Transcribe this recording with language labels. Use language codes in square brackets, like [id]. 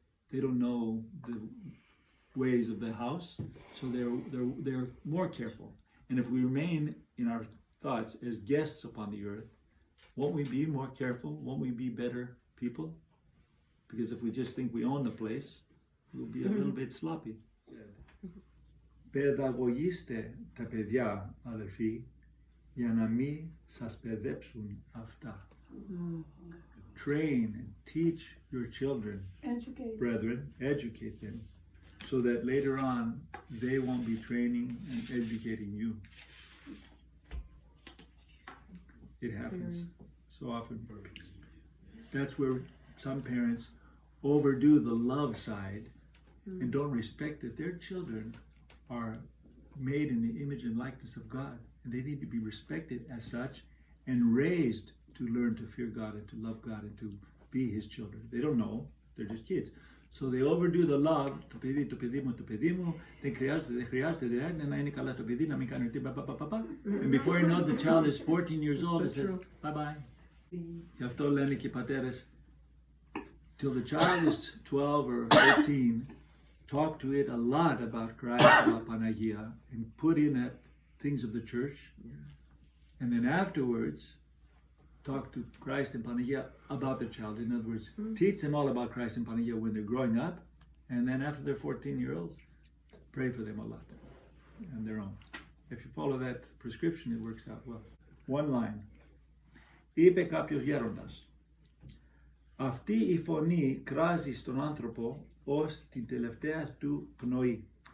[en] They don't know the ways of the house, so they're more careful. And if we remain in our thoughts as guests upon the earth, won't we be more careful? Won't we be better people? Because if we just think we own the place, we'll be a little bit sloppy. [el] Παιδαγωγήστε τα παιδιά, αδελφοί, για να μην σας παιδέψουν αυτά. [en] Train and teach your children, brethren, educate them, so that later on they won't be training and educating you. It happens so often. That's where some parents overdo the love side and don't respect that their children are made in the image and likeness of God, and they need to be respected as such and raised to learn to fear God and to love God and to be His children. They don't know, they're just kids. So they overdo the love, [el] το παιδί μου, δεν χρειάζεται, να είναι καλά το παιδί, να μην κάνει τίποτα, [en] and before you know, the child is 14 years old and says, bye-bye. [el] Γι' αυτό λένε και οι πατέρες, [en] till the child is 12 or 13, talk to it a lot about Christ, about Panagia, and put in at things of the church. And then afterwards, talk to Christ and Panagia about the child. In other words, teach them all about Christ and Panagia when they're growing up. And then after they're 14-year-olds, pray for them a lot on their own. If you follow that prescription, it works out well. One line. [el] Είπε κάποιος γέροντας, αυτή η φωνή κράζει στον άνθρωπο ως την τελευταία του πνοή.